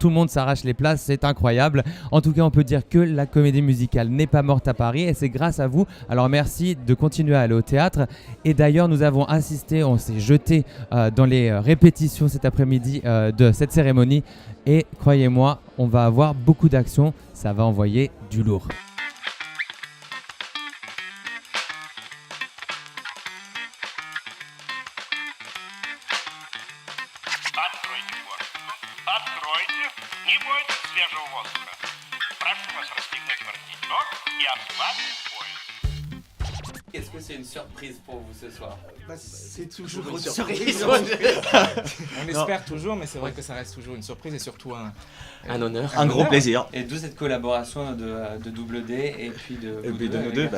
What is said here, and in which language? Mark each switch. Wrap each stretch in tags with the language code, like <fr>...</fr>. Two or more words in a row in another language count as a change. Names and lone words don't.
<fr>Tout le monde s'arrache les places, c'est incroyable. En tout cas, on peut dire que la comédie musicale n'est pas morte à Paris et c'est grâce à vous. Alors merci de continuer à aller au théâtre. Et d'ailleurs, nous avons assisté, on s'est jeté dans les répétitions cet après-midi de cette cérémonie et croyez-moi, on va avoir beaucoup d'actions. Ça va envoyer du lourd.</fr> <ru>Откройте форточку. Откройте. Не бойтесь свежего воздуха. Прошу вас расстегнуть воротничок и ослабить пояс.</ru> <fr>Est-ce que c'est une surprise pour vous ce soir? C'est toujours une surprise. On espère toujours, mais c'est vrai que ça reste toujours une surprise et surtout Un honneur, un gros plaisir. Et d'où cette collaboration de Double D et puis de Et vous puis de nous avec</fr>